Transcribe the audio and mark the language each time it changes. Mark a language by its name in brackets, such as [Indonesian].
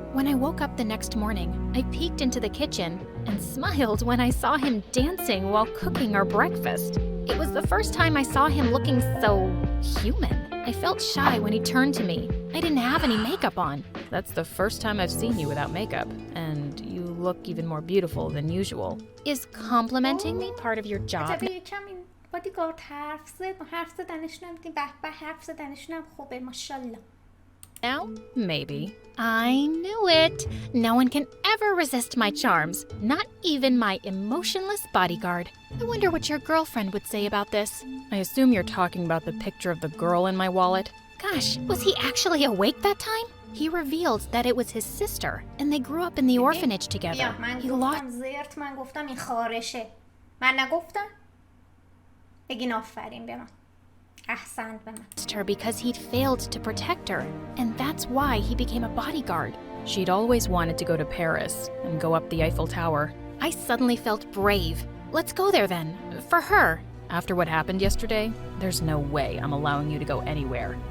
[English] When I woke up the next morning, I peeked into the kitchen and smiled when I saw him dancing while cooking our breakfast. It was the first time I saw him looking so human. I felt shy when he turned to me. I didn't have any makeup on. That's the first time I've seen you without makeup, and you look even more beautiful than usual. Is complimenting me part of your job? [Persian] بادیگارد حرف زدنشون به به حرف زدنشون خوبه ماشاءالله. [English] Now? Maybe. I knew it. No one can ever resist my charms, not even my emotionless bodyguard. I wonder what your girlfriend would say about this. I assume you're talking about the picture of the girl in my wallet. Gosh, was he actually awake that time? He revealed that it was his sister, and they grew up in the orphanage together. He lost [Persian] من گفتم این خارشه. من نگفتم؟ بگین آفرین به من. احسنت به من. [English] Her because he'd failed to protect her, and that's why he became a bodyguard. She'd always wanted to go to Paris and go up the Eiffel Tower. I suddenly felt brave. Let's go there then, for her. After what happened yesterday, there's no way I'm allowing you to go anywhere.